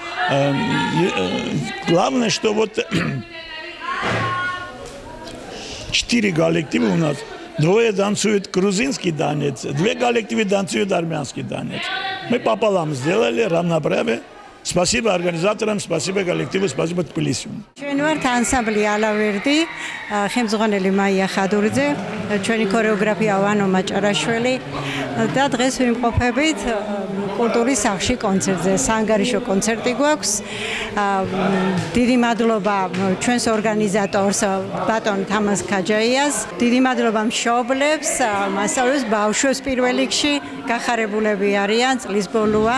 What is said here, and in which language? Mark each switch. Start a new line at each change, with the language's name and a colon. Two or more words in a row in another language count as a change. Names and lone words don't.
Russian: Главное, что вот 4 коллектива у нас. Двое танцуют грузинский танец, 2 коллективы танцуют армянский танец. Мы пополам сделали равноправие. Спасибо организаторам, спасибо коллективу, спасибо Тбилисию.
Georgian: ჩვენ ვართ ანსამბლი ალავერდი, ხელმძღვანელი მაია ხადურიძე, ჩვენი ქორეოგრაფია ვანო მაჭარაშვილი და დღეს ვიმყოფებით კულტურის სახლში კონცერტზე. საანგარიშო კონცერტი გვაქვს. დიდი მადლობა ჩვენს ორგანიზატორს ბატონ თამაზ ქაჯაიას, დიდი მადლობა მშობლებს, მასწავლებლებს, ბავშვებს პირველ რიგში, გახარებულები არიან, წლის ბოლოა.